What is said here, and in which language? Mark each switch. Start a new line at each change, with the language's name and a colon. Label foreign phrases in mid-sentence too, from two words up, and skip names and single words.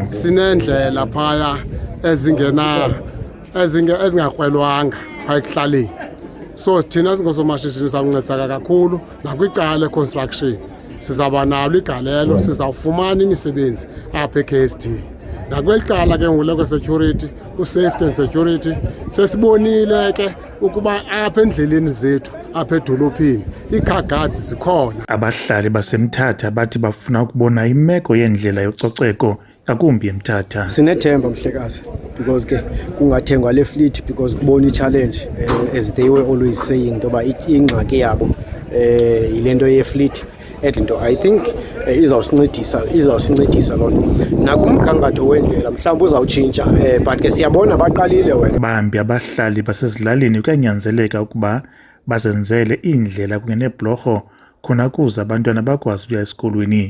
Xhosa: Sinendlela phaya ezingakrwelwanga phaya ekuhlaleni, so thina singoosomashishini sizawuncediseka kakhulu nakwicala le-construction. Sizawuba nalo igalelo, sizawufumana imisebenzi apha eKSD. Nakweli cala ke ngule kwe-security,
English: u-safety and security,
Xhosa: sesibonile ke ukuba apha endleleni zethu apha edolophini ii-
English: car guards
Xhosa: zikhona. Abahlali baseMthatha bathi bafuna ukubona imeko yendlela yococeko ngakumbi eMthatha. Sinethemba mhlekazi because ke kungathengwa le fleet because kubona i-challenge
English: as they were always saying
Xhosa: ntoba ingxaki yabo yilento ye-fleet. Into
English: I think
Xhosa: izawusincedisa loo nto nakumgangatho wendlela mhlawumbi uzawutshintsha but ke siyabona baqalile wena. Bambi abahlali basezilalini kuyanyanzeleka ukuba bazenzele iindlela kunye neebhlorho khona kuze abantwana bakwazi ukuya esikolweni.